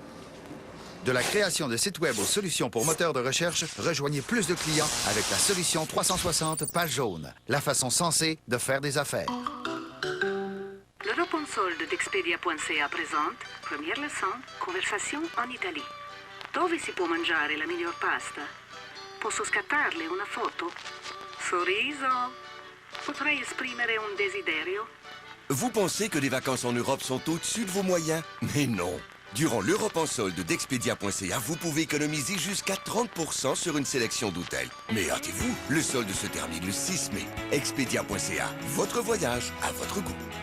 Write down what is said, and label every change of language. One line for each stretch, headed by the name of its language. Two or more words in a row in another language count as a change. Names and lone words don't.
French: De la création de sites web aux solutions pour moteurs de recherche, rejoignez plus de clients avec la solution 360 Page Jaune. La façon sensée de faire des affaires. L'Europe en solde d'Expedia.ca présente première leçon, conversation en Italie.
Italian: Dove si può mangiare la miglior pasta? Posso scattarle una foto? Sorriso? Potrei esprimere un desiderio?
French: Vous pensez que les vacances en Europe sont au-dessus de vos moyens? Mais non. Durant l'Europe en solde d'Expedia.ca, vous pouvez économiser jusqu'à 30% sur une sélection d'hôtels. Mais hâtez-vous, le solde se termine le 6 mai. Expedia.ca, votre voyage à votre goût.